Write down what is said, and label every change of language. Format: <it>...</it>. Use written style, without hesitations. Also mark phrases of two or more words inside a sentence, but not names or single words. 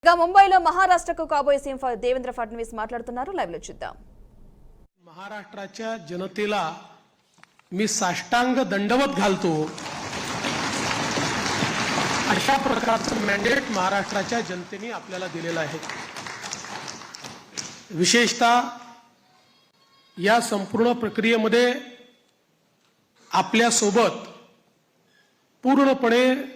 <te>ఇక ముంబైలో మహారాష్ట్రకు కాబోయే సీఎం దేవేంద్ర ఫడ్నవీస్ మాట్లాడుతున్నారు. లైవ్ లో చూద్దాం.</te> <mr>महाराष्ट्राच्या जनतेला मी साष्टांग दंडवत घालतो अशा प्रकारचं मॅन्डेट महाराष्ट्राच्या जनतेने आपल्याला दिलेलं आहे. विशेषतः या संपूर्ण प्रक्रियेमध्ये आपल्या सोबत पूर्णपणे</mr>